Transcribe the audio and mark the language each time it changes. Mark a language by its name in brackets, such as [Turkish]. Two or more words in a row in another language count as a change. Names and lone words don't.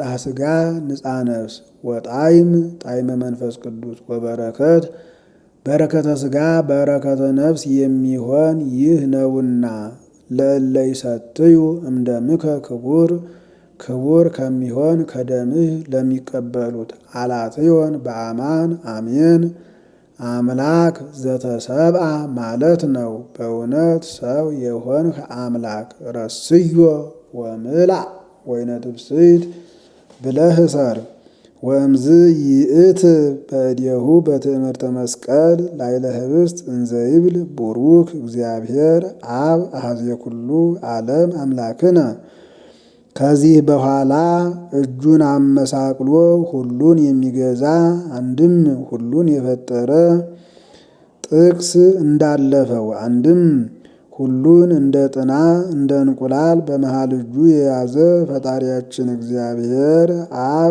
[Geez] ሥጋ ንጽሐ ነፍስ ወጣዕም ጣዕመ መንፈስ ቅዱስ ወበረከት በረከተ ሥጋ በረከተ ነፍስ [Amharic] የሚሆን ይህ ነውና [Geez] ለእለ ይሰትዩ እምደምከ ክቡር [Amharic] ክቡር ከሚሆን ከደምህ ለሚቀበሉት [Geez] አላትዮን በአማን አሜን። አምላክ ዘተሰብአ ማለት [Amharic] ነው። በእውነት ሰው የሆንህ አምላክ [Geez] ረስዮ ወምላእ ወይነ ትፍስሕት [Amharic] ብለህ እሰር። [Geez] ወእምዝ ይእት በእዴሁ በትእምርተ መስቀል ላዕለ ኅብስት እንዘ ይብል ቡሩክ እግዚአብሔር አብ አኀዜ ኩሉ ዓለም አምላክነ። [Amharic] ከዚህ በኋላ እጁን አመሳቅሎ ሁሉን የሚገዛ አንድም ሁሉን የፈጠረ ጥቅስ እንዳለፈው አንድም ሁሉን እንደ ጥና እንደ እንቁላል በመሃል እጁ የያዘ ፈጣሪያችን እግዚአብሔር አብ